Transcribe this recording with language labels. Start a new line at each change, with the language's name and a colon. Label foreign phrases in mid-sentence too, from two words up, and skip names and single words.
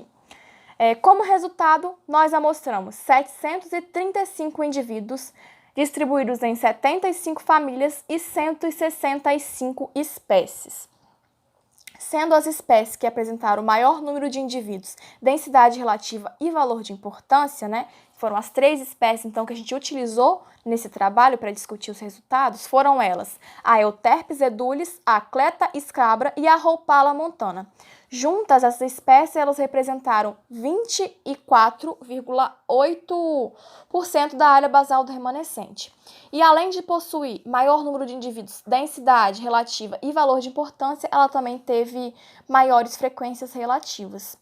Portuguese: Como resultado, nós amostramos 735 indivíduos distribuídos em 75 famílias e 165 espécies. Sendo as espécies que apresentaram o maior número de indivíduos, densidade relativa e valor de importância, né, foram as 3 espécies então, que a gente utilizou nesse trabalho para discutir os resultados, foram elas a Euterpe edulis, a Cleta scabra e a Rhopala montana. Juntas, essas espécies elas representaram 24,8% da área basal do remanescente. E além de possuir maior número de indivíduos, densidade relativa e valor de importância, ela também teve maiores frequências relativas.